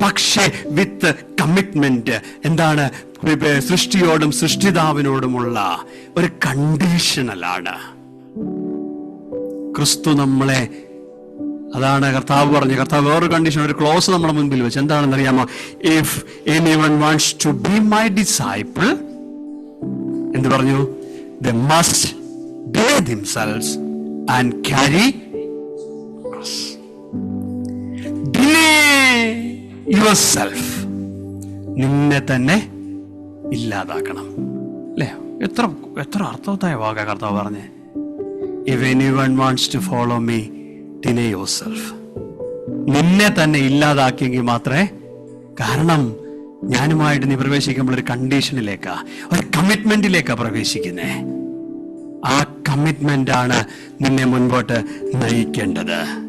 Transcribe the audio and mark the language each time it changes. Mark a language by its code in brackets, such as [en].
[ml] പക്ഷേ വിത്ത് കമ്മിറ്റ്മെന്റ്. എന്താണ്? സൃഷ്ടിയോടും സൃഷ്ടിതാവിനോടുമുള്ള ഒരു കണ്ടീഷണലാണ്. ക്രിസ്തു നമ്മളെ, അതാണ് കർത്താവ് പറഞ്ഞു. കർത്താവ് വേറൊരു കണ്ടീഷൻ, ഒരു ക്ലോസ് നമ്മുടെ മുൻപിൽ വെച്ച്. എന്താണെന്ന് അറിയാമോ? [en] if anyone wants to be my disciple, [ml] എന്ത് പറഞ്ഞു? [en] they must bear themselves and carry cross. Deny yourself. [ml] നിന്നെ തന്നെ ഇല്ലാതാക്കണം, അല്ലേ? എത്ര അർത്ഥവത്തായ വാക്കാ കർത്താവ് പറഞ്ഞേ. [en] If anyone wants to follow me, deny yourself. [ml] നിന്നെ തന്നെ ഇല്ലാതാക്കിയെങ്കിൽ മാത്രമേ. കാരണം ഞാനുമായിട്ട് നീ പ്രവേശിക്കുമ്പോൾ ഒരു കണ്ടീഷനിലേക്കാ, ഒരു കമ്മിറ്റ്മെന്റിലേക്കാ പ്രവേശിക്കുന്നേ. ആ കമ്മിറ്റ്മെന്റ് ആണ് നിന്നെ മുൻപോട്ട് നയിക്കേണ്ടത്.